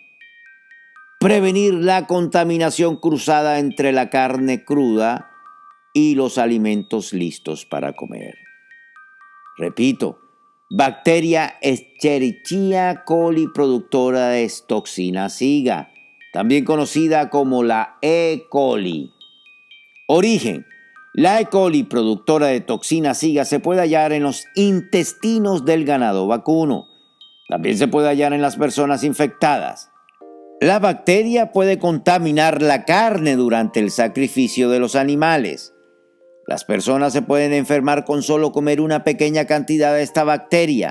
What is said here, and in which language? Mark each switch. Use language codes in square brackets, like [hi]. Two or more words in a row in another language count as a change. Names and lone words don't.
[es] Prevenir la contaminación cruzada entre la carne cruda y los alimentos listos para comer. Repito, bacteria Escherichia coli, productora de toxina SIGA, también conocida como la E. coli. Origen. La E. coli, productora de toxina SIGA, se puede hallar en los intestinos del ganado vacuno. También se puede hallar en las personas infectadas. La bacteria puede contaminar la carne durante el sacrificio de los animales. Las personas se pueden enfermar con solo comer una pequeña cantidad de esta bacteria.